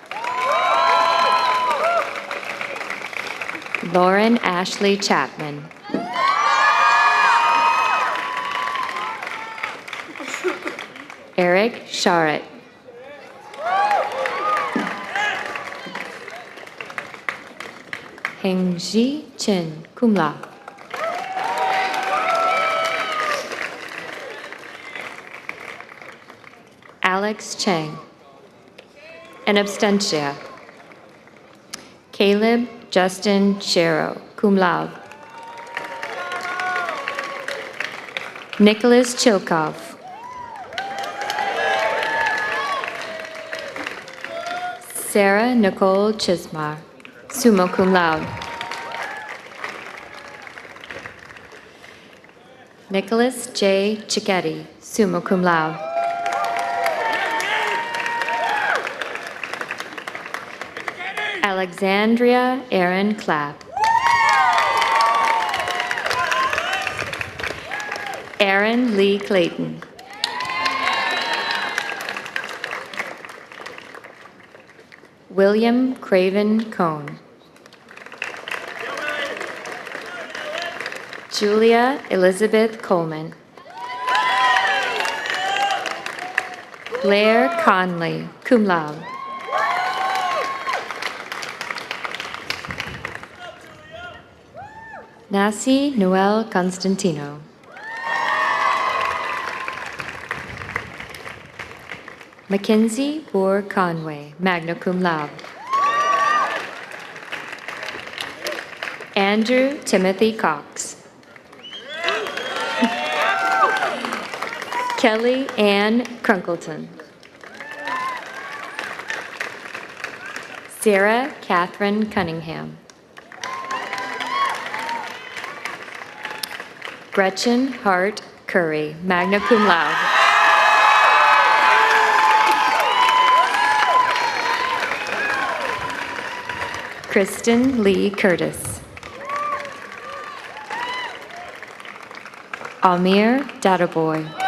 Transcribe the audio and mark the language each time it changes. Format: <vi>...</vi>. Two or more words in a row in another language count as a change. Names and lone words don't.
<en>Lauren Ashley Chapman. Eric Charette. Hengji Chen,</en> <la>cum laude.</la> <en>Alex Chang.</en> <la>An abstentia.</la> <en>Caleb Justin Shero,</en> <la>cum laude.</la> <en>Nicholas Chilkov. Sarah Nicole Chismar,</en> <la>summa cum laude.</la> <en>Nicholas J. Cicchetti,</en> <la>summa cum laude.</la> <en>Alexandria Aaron Clapp. Aaron Lee Clayton. William Craven Cohn. Julia Elizabeth Coleman. Blair Conley,</en> <la>cum laude.</la> <en>Nasi Noel Constantino. Mackenzie Boer Conway,</en> <la>magna cum laude.</la> <en>Andrew Timothy Cox. Kelly Ann Crunkleton. Sarah Catherine Cunningham. Gretchen Hart Curry,</en> <la>magna cum laude.</la> <en>Kristen Lee Curtis. Amir Databoy.</en>